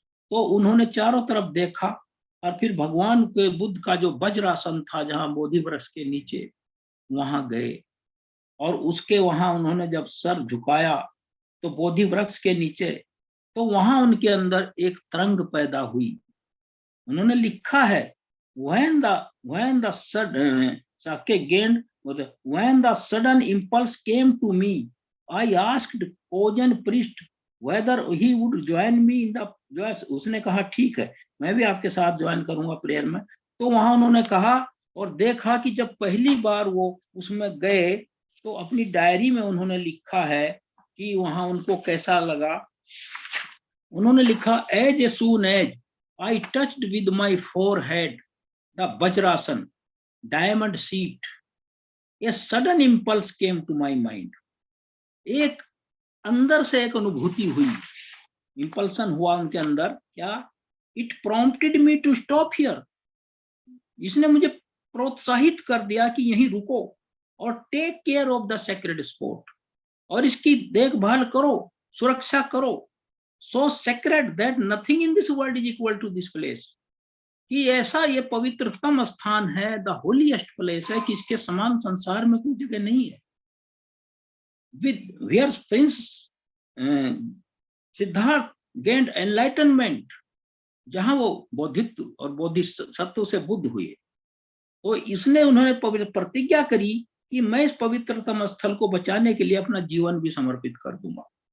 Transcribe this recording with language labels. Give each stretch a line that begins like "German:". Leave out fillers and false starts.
Hindi: तो उन्होंने चारों तरफ देखा, और फिर भगवान के बुद्ध का जो वज्रासन था, जहां बोधि वृक्ष के नीचे, वहां गए। और उसके वहां उन्होंने जब सर झुकाया, तो बोधि वृक्ष के नीचे, तो वहां उनके अंदर एक तरंग पैदा हुई। उन्होंने लिखा है,
English: when the sudden again when the sudden impulse came to me, I asked Ojan priest whether he would join me in the,
Hindi: जो उसने कहा ठीक है, मैं भी आपके साथ ज्वाइन करूंगा प्रेयर में। तो वहां उन्होंने कहा, और देखा कि जब पहली बार वो उसमें गए, तो अपनी डायरी में उन्होंने लिखा है कि वहां उनको कैसा लगा। उन्होंने लिखा,
English: As a soon as I touched with my forehead the Vajrasan diamond seat, a sudden impulse came to my mind.
Hindi: एक अंदर से एक अनुभूति हुई, इंपल्सन हुआ उनके अंदर, क्या?
English: It prompted me to stop here.
Hindi: इसने मुझे प्रोत्साहित कर दिया कि यहीं रुको, और
English: take care of the sacred spot,
Hindi: और इसकी देखभाल करो, सुरक्षा करो।
English: So sacred that nothing in this world is equal to this place.
Hindi: कि ऐसा ये पवित्रतम स्थान है,
English: the holiest place
Hindi: है, कि इसके समान संसार में कोई जगह नहीं है।
English: with where prince Siddhartha gained enlightenment,
Hindi: जहां वो बौद्धित्व और बोधिसत्व से बुद्ध हुए, तो इसने उन्होंने प्रतिज्ञा करी कि मैं इस पवित्रतम स्थल को बचाने के लिए अपना जीवन भी समर्पित कर दूंगा।